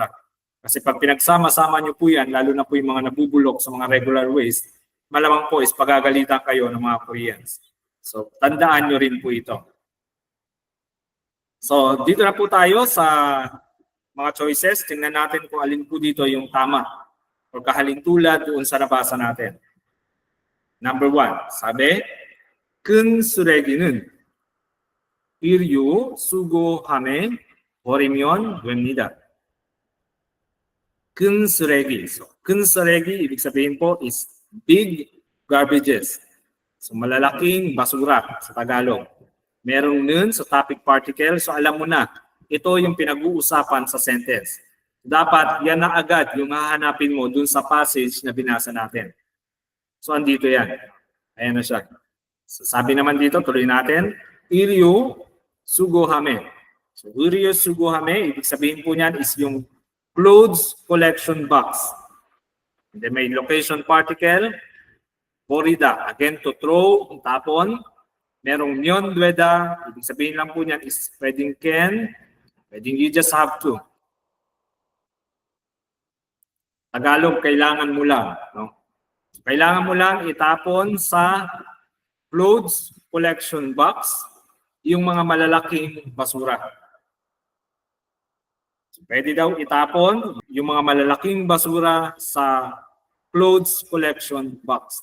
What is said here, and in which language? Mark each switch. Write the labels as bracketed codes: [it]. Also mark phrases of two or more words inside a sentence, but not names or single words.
[tl] Kasi pag pinagsama-sama nyo po yan, lalo na po yung mga nabubulok sa mga [en] regular waste, [tl] malamang po is pagagalitan kayo ng mga Koreans. So tandaan nyo rin po ito. So dito na po tayo sa mga choices. Tingnan natin kung alin po dito yung tama o kahalintulad doon sa nabasa natin. Number 1, sabi, [ko] 큰 쓰레기는 일유 수거함에 버리면 됩니다. 큰 쓰레기. So, 큰 쓰레기, [tl] ibig sabihin po [en] is big garbages. [tl] So, malalaking basura sa Tagalog. Merong nun sa [en] topic particle. [tl] So, alam mo na, ito yung pinag-uusapan sa sentence. Dapat yan na agad yung hahanapin mo dun sa passage na binasa natin. So, andito yan. Ayan na siya. So, sabi naman dito, tuloy natin, 일유 수거함에. So, 일유 수거함에, ibig sabihin po niyan is yung [en] clothes collection box. And then may location particle, borida. Again, to throw, [tl] tapon. Merong myondweda, ibig sabihin lang po niyan is pwedeng can, pwedeng [en] you just have to. [tl] Tagalog, kailangan mo lang. No? Kailangan mo lang itapon sa [en] clothes collection box [tl] yung mga malalaking basura. Pwede daw itapon yung mga malalaking basura sa [en] clothes collection box.